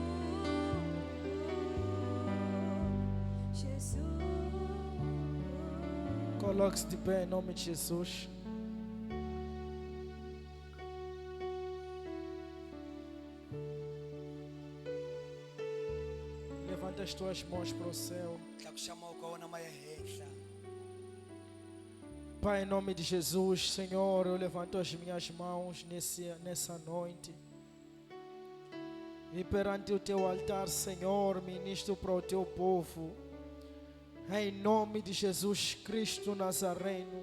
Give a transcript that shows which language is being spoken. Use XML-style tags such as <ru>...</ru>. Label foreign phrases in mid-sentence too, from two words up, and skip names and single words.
<pt>Jesus. Coloque-se de pé em nome de Jesus. Levanta as tuas mãos para o céu.</pt> <ts>tlakusa mavoko ya wena ma ya henhla.</ts> <pt>Pai, em nome de Jesus, Senhor, eu levanto as minhas mãos nessa noite. E perante o teu altar, Senhor, ministro para o teu povo. Em nome de Jesus Cristo Nazareno.</pt>